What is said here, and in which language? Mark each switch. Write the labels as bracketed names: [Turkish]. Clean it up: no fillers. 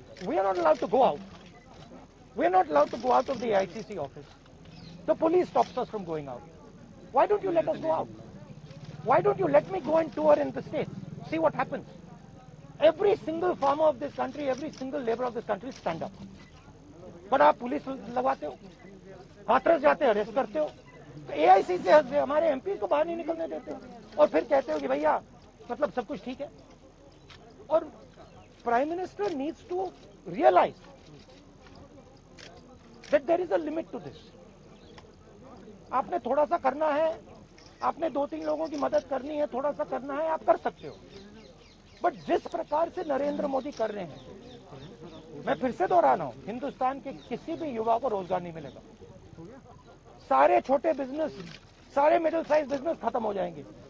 [English] We are not allowed to go out. We are not allowed to go out of the ICC office. The police stops us from going out. Why don't you let us go out? Why don't you let me go and tour in the states? See what happens. Every single farmer of this country, every single labor of this country stand up. [Hindi] But आप police लगाते हो, हाथरस जाते हो, arrest करते हो, तो AIC से हमारे MP को बाहर नहीं निकलने देते हो, और फिर कहते हो कि भैया मतलब सब कुछ ठीक है. [English] और Prime Minister needs to realize that there is a limit to this. [Hindi] आपने थोड़ा सा करना है, आपने 2-3 लोगों की मदद करनी है, थोड़ा सा करना है, आप कर सकते हो. बट जिस प्रकार से नरेंद्र मोदी कर रहे हैं, मैं फिर से दोहरा रहा हूं, हिंदुस्तान के किसी भी युवा को रोजगार नहीं मिलेगा. सारे छोटे बिजनेस, सारे मिडिल साइज बिजनेस खत्म हो जाएंगे.